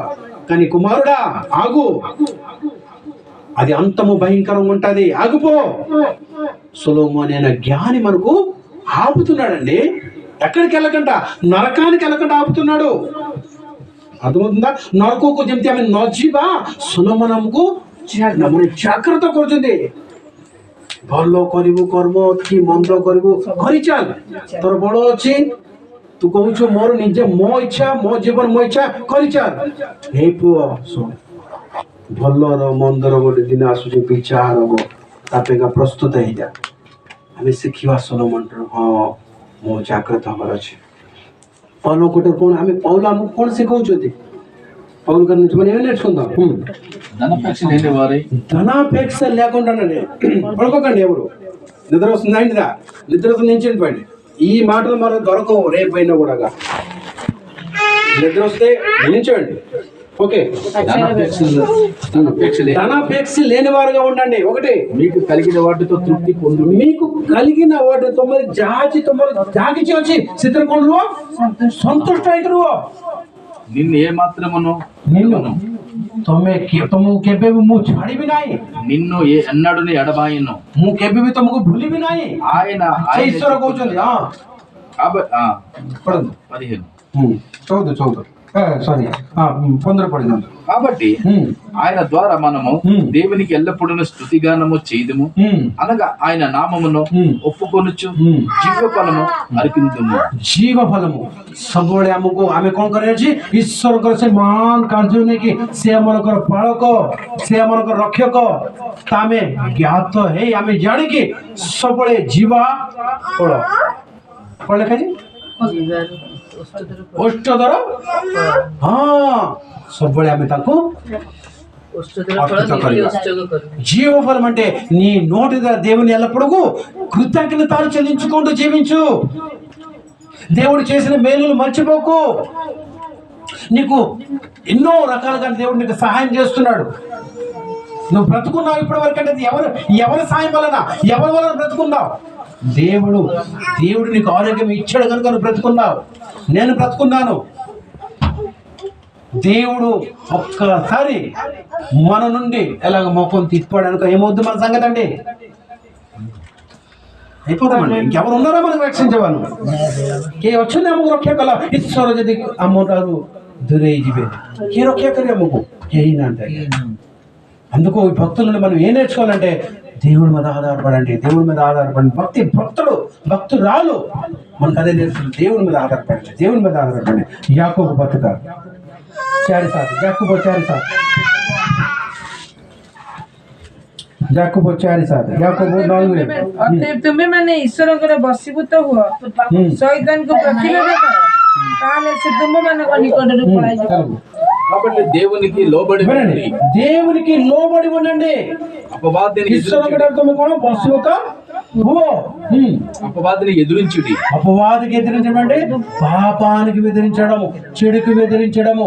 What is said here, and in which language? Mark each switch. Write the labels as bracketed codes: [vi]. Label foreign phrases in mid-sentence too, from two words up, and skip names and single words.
[te] కానీ కుమారుడా ఆగు, అది అంతము భయంకరంగా ఉంటుంది, ఆగుపో. సొలొమోను అనే జ్ఞాని మనకు ఆపుతున్నాడండి. ఎక్కడికి వెళ్ళకుండా, నరకానికి వెళ్ళకుండా ఆపుతున్నాడు. అర్థమవుతుందా? [or] నరకోకు ଯେମିତି ଆମେ ନ ଯିବା ସୋଲୋମନ ଆମକୁ ଜାଗ୍ରତ କରୁଛନ୍ତି। ଭଲ କରିବୁ କର୍ମ କି ମନ୍ଦ କରିବୁ କରିଚାଲ, ତୋର ବଳ ଅଛି। ତୁ କହୁଛୁ ମୋର ନିଜେ ମୋ ଇଚ୍ଛା, ମୋ ଜୀବନ ମୋ ଇଚ୍ଛା, କରିଚାଲ। ହେଇ ପୁଅ ଶୁଣ, ଭଲର ମନ୍ଦର ଗୋଟେ ଦିନ ଆସୁଛି, ବିଚାର ହବ, ତା ପାଇଁକା ପ୍ରସ୍ତୁତ ହେଇଯା। ଆମେ ଶିଖିବା ସୋଲୋମନଠାରୁ, ହଁ ମୁଁ ଜାଗ୍ରତ ହବାର ଅଛି। [te] పౌలు ఒకటి ఆమె పౌలు అమ్మకు కూడా శిఖవుతుంది. పౌలు గారి నుంచి మనం ఏం నేర్చుకుందాం? ధనాపేక్ష లేని వారే, ధనాపేక్ష లేకుండానే పడుకోకండి. ఎవరు నిద్ర వస్తుందా? ఇంటిదా నిద్ర వస్తుంది, నించండి. ఈ మాటలు మనకు దొరకవు రేపైనా కూడా. నిద్ర వస్తే నించండి. ఓకే, ధనాపేక్ష లేని వారుగా ఉండండి. ఒకటి, మీకు కలిగిన వాటితో తృప్తి పొందు, మీకు కలిగిన వాటి తొమ్మిది జాగిచి వచ్చి చిత్రకొండలు సంతుష్ట అయితురు। నిన్ను ఏ మాత్రమును [or] ତମକୁ କେବେ ବି ମୁଁ ଛାଡ଼ିବି ନାହିଁ, [te] నిన్ను ఎన్నడుని ఎడబాయను, [or] ମୁଁ କେବେ ବି ତମକୁ ଭୁଲିବି ନାହିଁ। [te] ఆయన [or] ଈଶ୍ୱର କହୁଛନ୍ତି। ପଢନ୍ତୁ 15। [te] 14 సారీ 15 పడినాను। కాబట్టి ఆయన ద్వారా మనము దేవునికి ఎల్లప్పుడూ స్తుతిగానము చేయదుము, అనగా ఆయన నామమును ఒప్పుకొనుచు జీవ ఫలము అర్పించుము। జీవ ఫలము [or] ସବୁବେଳେ ଆମକୁ ଆମେ କଣ କରିବା ଅଛି? ଈଶ୍ୱରଙ୍କର ସେ ମହାନ କାର୍ଯ୍ୟ ନେଇକି ସେ ଆମଙ୍କର ପାଳକ, ସେ ଆମଙ୍କର ରକ୍ଷକ, ଆମେ ଜ୍ଞାତ ହେଇ ଆମେ ଜାଣିକି ସବୁବେଳେ ଯିବା ଫଳ କଣ ଲେଖାଛି? ଓଷ୍ଠଧର। ହଁ, ସବୁବେଳେ ଆମେ ତାକୁ [te] జీవ ఫలం అంటే నీ నోటి ద్వారా దేవుని ఎల్లప్పుడూ కృతజ్ఞతలు చెల్లించుకుంటూ జీవించు। దేవుడు చేసిన మేలులు మర్చిపోకు। నీకు ఎన్నో రకాలుగా దేవుడు నీకు సహాయం చేస్తున్నాడు। నువ్వు బ్రతుకున్నావు ఇప్పటి వరకు అంటే ఎవరి సాయం వలన ఎవరి వలన బ్రతుకున్నావు? దేవుడు నీకు ఆరోగ్యం ఇచ్చాడు కనుక నువ్వు బ్రతుకున్నావు. నేను బ్రతుకున్నాను. దేవుడు ఒక్కసారి మన నుండి ఎలాగ మొఖం తిప్పాడు అనుకో ఏమవుద్ది మన సంగతి అండి? అయిపోతామండి. ఇంకెవరు ఉన్నారో మనకు రక్షించేవాళ్ళు [or] କେ ଅଛନ୍ତି ଆମକୁ ରକ୍ଷା କଲା। ଈଶ୍ୱର ଯଦି ଆମ ଠାରୁ ଦୂରେଇ ଯିବେ କିଏ ରକ୍ଷା କରିବେ ଆମକୁ? କେହି ନାହାନ୍ତି। [te] అందుకు ఈ భక్తుల నుండి మనం ఏం నేర్చుకోవాలంటే దేవుడి మీద ఆధారపడండి, దేవుడి మీద ఆధారపడండి. భక్తురాలు మనకు అదే నేర్చుకుంది, దేవుడి మీద ఆధారపడండి, దేవుడి మీద ఆధారపడండి. యాకోబు బతుక 4:7 యాకోబు 4:7 ଯାକୋବ 4:7 ଯାକୋବ 9:7 [or] ଅତଏବ ତୁମେମାନେ ଈଶ୍ୱରଙ୍କର ବଶୀଭୂତ ହୁଅ, ଶୈତାନକୁ ପ୍ରତିରୋଧ କର, ତାହେଲେ ସେ ତୁମମାନଙ୍କ ନିକଟରୁ ପଳାଇଯିବ। [te] కాబట్టి దేవునికి లోబడి ఉండండి. దేవునికి లోబడి ఉండండి. అపవాదిని ఎదురించుడి. అపవాదికి ఎదిరించడం అంటే పాపానికి ఎదిరించడము, చెడుకు ఎదిరించడము.